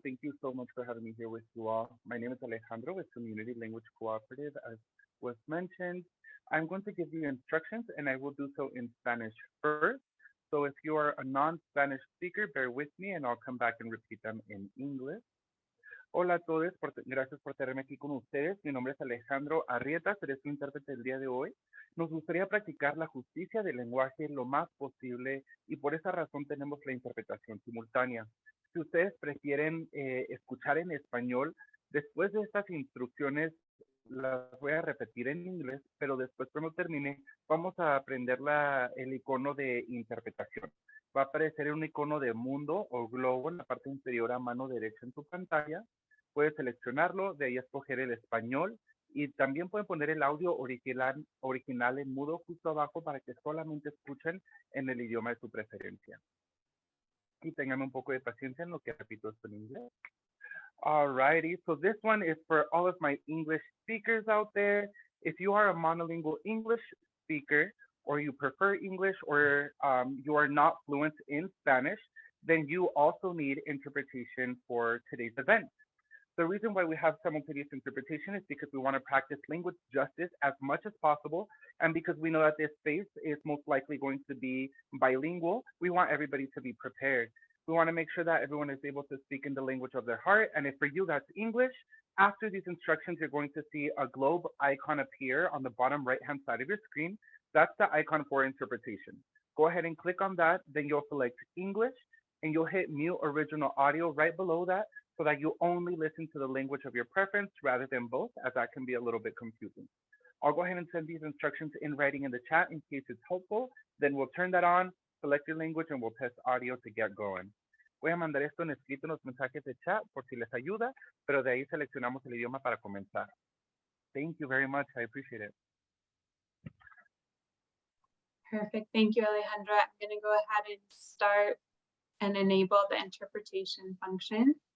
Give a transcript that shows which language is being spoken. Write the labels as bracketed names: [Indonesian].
[English] Thank you so much for having me here with you all. My name is Alejandro with Community Language Cooperative. As was mentioned, I'm going to give you instructions and I will do so in Spanish first. So if you are a non-Spanish speaker, bear with me and I'll come back and repeat them in English. [Spanish] Hola a todos, gracias por tenerme aquí con ustedes. Mi nombre es Alejandro Arrieta, seré su intérprete el día de hoy. Nos gustaría practicar la justicia del lenguaje lo más posible y por esa razón tenemos la interpretación simultánea. Si ustedes prefieren escuchar en español, después de estas instrucciones las voy a repetir en inglés, pero después cuando termine vamos a aprender el icono de interpretación. Va a aparecer un icono de mundo o globo en la parte inferior a mano derecha en tu pantalla. Puedes seleccionarlo, de ahí escoger el español y también pueden poner el audio original en mudo justo abajo para que solamente escuchen en el idioma de su preferencia. Y tengan un poco de paciencia en lo que repito esto en inglés. [English] Alrighty, so this one is for all of my English speakers out there. If you are a monolingual English speaker or you prefer English or you are not fluent in Spanish, then you also need interpretation for today's event. The reason why we have simultaneous interpretation is because we want to practice language justice as much as possible. And because we know that this space is most likely going to be bilingual, we want everybody to be prepared. We want to make sure that everyone is able to speak in the language of their heart. And if for you that's English, after these instructions, you're going to see a globe icon appear on the bottom right-hand side of your screen. That's the icon for interpretation. Go ahead and click on that. Then you'll select English and you'll hit mute original audio right below that, so that you only listen to the language of your preference rather than both, as that can be a little bit confusing. I'll go ahead and send these instructions in writing in the chat in case it's helpful. Then we'll turn that on, select your language, and we'll test audio to get going. [Spanish] Voy a mandar esto en escrito en los mensajes de chat por si les ayuda, pero de ahí seleccionamos el idioma para comenzar. [English] Thank you very much. I appreciate it. Perfect. Thank you, Alejandro. I'm going to go ahead and start and enable the interpretation function.